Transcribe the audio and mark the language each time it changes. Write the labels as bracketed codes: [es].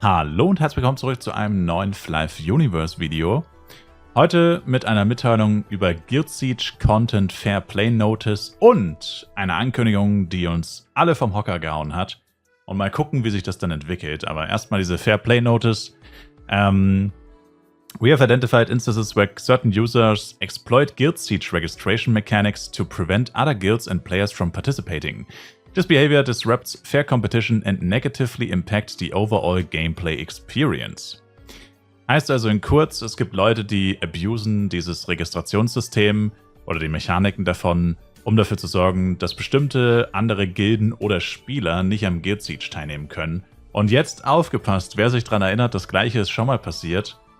[de] Hallo und herzlich willkommen zurück zu einem neuen Flive Universe Video. Heute mit einer Mitteilung über Guild Siege Content Fair Play Notice und einer Ankündigung, die uns alle vom Hocker gehauen hat. Und mal gucken, wie sich das dann entwickelt. Aber erstmal diese Fair Play Notice. [en] We have identified instances where certain users exploit Guild Siege registration mechanics to prevent other guilds and players from participating. This behavior disrupts fair competition and negatively impacts the overall gameplay experience. [de] Heißt also in kurz, es gibt Leute, die abusen dieses Registrationssystem oder die Mechaniken davon, um dafür zu sorgen, dass bestimmte andere Gilden oder Spieler nicht am Guild Siege teilnehmen können. Und jetzt aufgepasst, wer sich daran erinnert, das gleiche ist schon mal passiert.